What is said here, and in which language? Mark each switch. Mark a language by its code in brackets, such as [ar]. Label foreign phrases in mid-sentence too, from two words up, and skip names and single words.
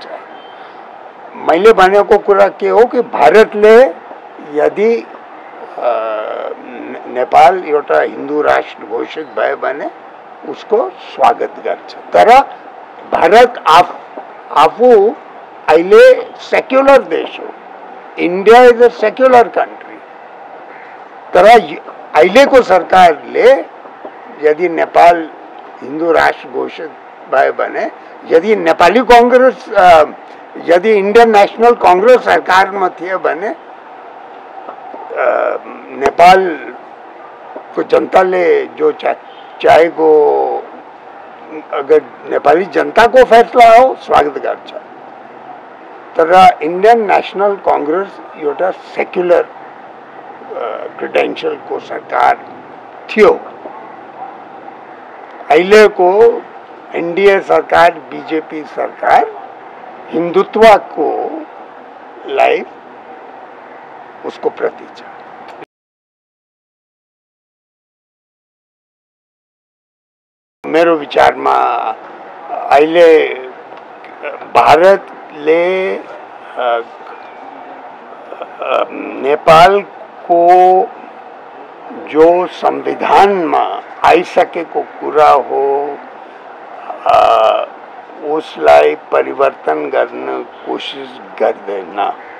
[ne] मैले भनेको कुरा के हो कि भारतले यदि नेपाल एउटा हिंदू राष्ट्र घोषित भयो भने उसको स्वागत गर्छ। तर भारत आफू अहिले सेक्युलर देश हो। [en] India is a secular country. [ne] तर अहिलेको सरकारले यदि नेपाल हिंदू राष्ट्र घोषित भयो भने यदि नेपाली कांग्रेस यदि इंडियन नेशनल कांग्रेस सरकार में थियो भने नेपाल को जनताले जो चाहेको [hi] अगर नेपाली जनता को फैसला हो [ne] स्वागत गर्छ। तर इंडियन नेशनल कांग्रेस एउटा [en] secular credential [ne] को सरकार थियो। अहिले को एनडीए सरकार, बीजेपी सरकार हिंदुत्व को लाइफ उसको प्रति छ। मेरो विचार में अहिले भारतले नेपाल को जो संविधान में आइसकेको कुरा हो उसलाई परिवर्तन गर्न कोशिश गर्दैन।